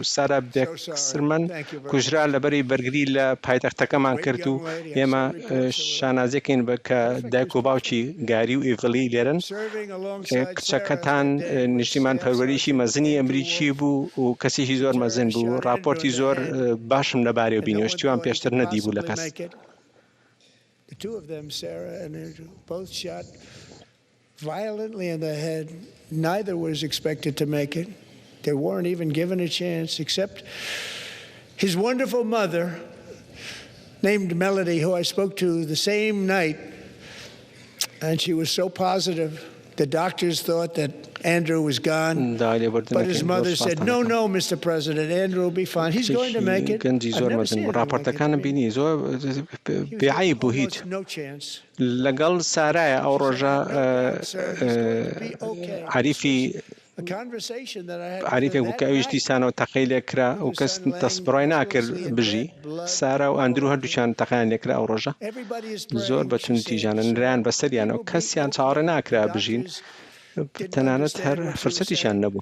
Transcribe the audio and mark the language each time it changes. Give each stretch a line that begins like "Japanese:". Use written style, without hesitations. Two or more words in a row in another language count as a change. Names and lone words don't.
Central Kurdish: سارا بێکسرمەن کوژرا لەبەری بەرگری لە پایتەختەکەمان کرد و ئێمە شانازیەکەین بە کە دایک و باوکی گاری و ئیڤڵی لێرن. کچەکەتان نیشتیمان پەروەریشی مەزنی ئەمریکی بوو و کەسێکی زۆر مەزن بوو. راپۆرتی زۆر باشم لەبارەوە بینی شتیوان پێشتر نەدی بوو لە کەس.
English: The two of them, Sarah and Andrew, both shot violently in the head. Neither was expected to make it. They weren't even given a chance, except his wonderful mother, named Melody, who I spoke to the same night. And she was so positive. The doctors thought that Andrew was gone, but his mother said, no, Mr. President, Andrew will be fine. He's going to make it. No chance.
Central Kurdish: لەگەڵ سارایە ئەو ڕۆژە عریفێک بوو کە ئەویش دیسانەوە تەقەی لێکرا و کەس دەستبڕای ناکرد بژی. سارا و ئەندروو هەردووچیان تەقەیان لێکرا ئەو ڕۆژە زۆر بە توندتیژانە نرایان بەسەریانەوە کەسیان چاوەڕێ ناکرا بژین تەنانەت هەر فرسەتیشان نەبوو.